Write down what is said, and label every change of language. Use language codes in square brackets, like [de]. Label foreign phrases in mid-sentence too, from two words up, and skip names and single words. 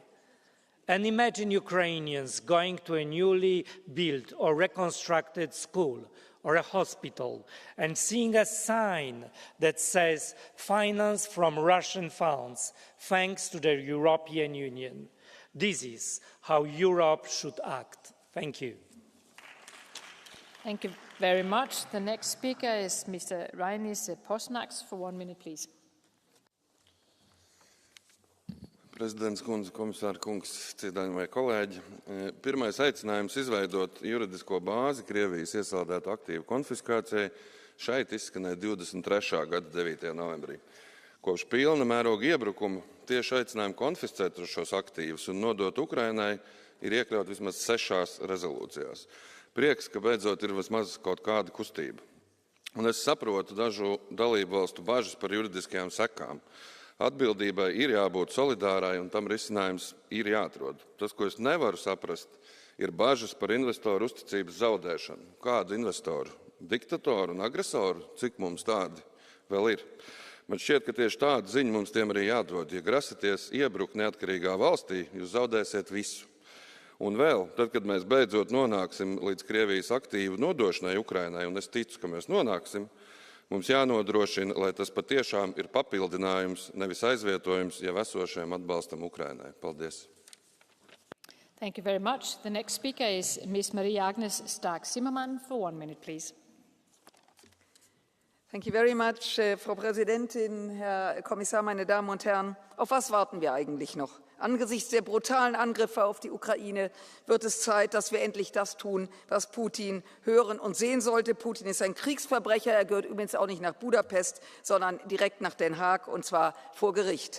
[en] And imagine Ukrainians going to a newly built or reconstructed school or a hospital and seeing a sign that says "Finance from Russian funds, thanks to the European Union." This is how Europe should act. Thank you. Thank you very much. The next speaker is Mr. Rainis Posnaks for 1 minute, please. [lv] Prezidents kundze, komisāra kungs, cienījamie kolēģi. Pirmais aicinājums izveidot juridisko bāzi Krievijas iesaldētu aktīvu konfiskācijai šeit izskanēja 23. gada 9. novembrī. Kopš pilna mēroga iebrukuma tieši aicinājumu konfiscēt šos aktīvus un nodot Ukrainai ir iekļaut vismaz 6 rezolūcijās. Prieks, ka beidzot ir vismaz kaut kāda kustība. Un es saprotu dažu dalību valstu bažas par juridiskajām sekām. Atbildībai ir jābūt solidārai un tam risinājums ir jāatrod. Tas, ko es nevaru saprast, ir bažas par investoru uzticības zaudēšanu. Kādu investoru diktatoru un agresoru, cik mums tādi vēl ir. Man šķiet, ka tieši tādu ziņu mums tiem arī jādod. Ja grasaties iebrukt neatkarīgā valstī, jūs zaudēsiet visu. Un vēl, tad, kad mēs beidzot nonāksim līdz Krievijas aktīvu nodošanai Ukrainai, un es ticu, ka mēs nonāksim, mums jānodrošina, lai tas patiešām ir papildinājums, nevis aizvietojums jau esošajam atbalstam Ukrainai. Paldies! [en] Thank you very much. The next speaker is Ms. Marie-Agnes Stark-Zimmermann for 1 minute, please. Thank you very much, [de] Frau Präsidentin, Herr Kommissar, meine Damen und Herren. Auf was warten wir eigentlich noch? Angesichts der brutalen Angriffe auf die Ukraine wird es Zeit, dass wir endlich das tun, was Putin hören und sehen sollte. Putin ist ein Kriegsverbrecher. Er gehört übrigens auch nicht nach Budapest, sondern direkt nach Den Haag, und zwar vor Gericht.